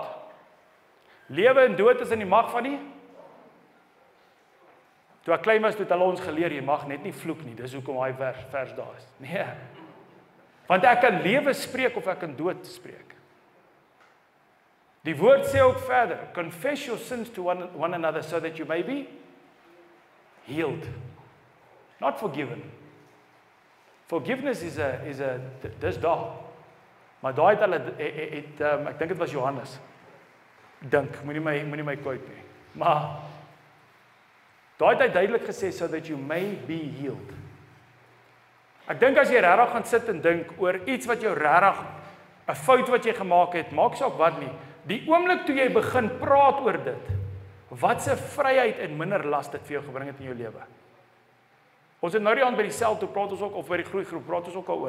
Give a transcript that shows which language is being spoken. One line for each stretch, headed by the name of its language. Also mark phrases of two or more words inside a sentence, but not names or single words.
Afrikaans: Lewe en dood is in die mag van die. Toe ek klein was, het hulle ons geleer jy mag net nie vloek nie. Dis hoekom daai vers daar is. Nee. Want ek kan lewe spreek of ek kan dood spreek. Die woord sê ook verder,
English: confess your sins to one another so that you may be healed. Not forgiven. Forgiveness is
Afrikaans: dis daar. Maar daai het hulle ek dink dit was Johannes. Dink, moenie my quote nie. Maar daai het hy duidelik gesê
English: so that you may be healed.
Afrikaans: Ek dink as jy regtig gaan sit en dink oor iets wat jou regtig 'n fout wat jy gemaak het, maak saak wat nie. Die oomblik toe jy begin praat oor dit, wat 'n vryheid en minder las dit vir jou gebring het in jou lewe. Ons het nou die aand by die sel toe praat ons ook of by die groeigroep praat ons ook daaroor.